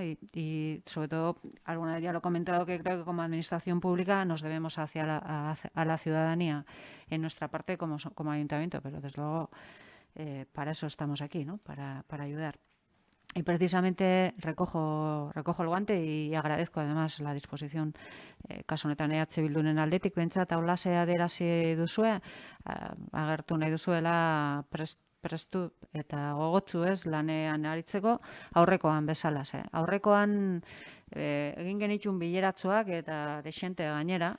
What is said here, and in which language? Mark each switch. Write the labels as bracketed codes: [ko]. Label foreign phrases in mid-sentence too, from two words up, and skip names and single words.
[es] Y sobre todo, alguna vez ya lo he comentado, que creo que como administración pública nos debemos a la ciudadanía en nuestra parte como ayuntamiento, pero desde luego para eso estamos aquí, ¿no? Para ayudar. Y precisamente recojo el guante y agradezco además la disposición [eu] kasu honetan Bilduren aldetik behintzat aulase adierazi duzue, agertu nahi duzuela prestu eta gogotsu lanean aritzeko aurrekoan bezala. Aurrekoan egin genitun bileratxoak eta desente gainera.